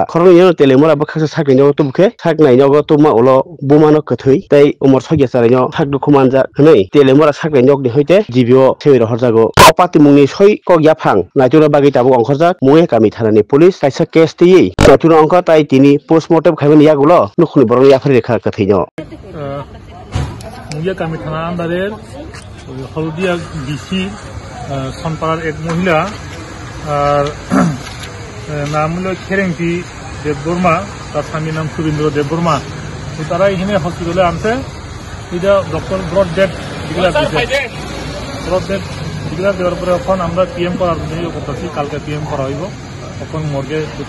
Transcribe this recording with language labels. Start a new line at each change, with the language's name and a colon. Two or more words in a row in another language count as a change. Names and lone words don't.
Kok Borok: Khoroni no telemora baksa sakni no tubke saknai no tuma ulo bumano kathui tai umor sogya charino sakdu khumanja hnei telemora saknai nok ni hoite jibio sewiro horjago opati mungni soi kok yaphang naituna bagi tabu angkhorjak munge kami thanani police kaisa case tei naituna angkha tai tini postmortem khaibani yagulo nukhni borong yafri rekha kathino munge kami thana
Bangla: andarer হলদিয়া বিসি সনপাড়ার এক মহিলা আর নাম হলো খেরেংটি দেববর্মা তার স্বামীর নাম সুরেন্দ্র দেববর্মা তো তারা এখানে হসপিটালে আনছে এটা
English: doctor brought dead declare
Bangla: দিয়েছে
English: brought dead declare
Bangla: দেওয়ার পরে এখন আমরা পিএম করার জন্য করতেছি কালকে পিএম করা হইব এখন মর্গে দোকান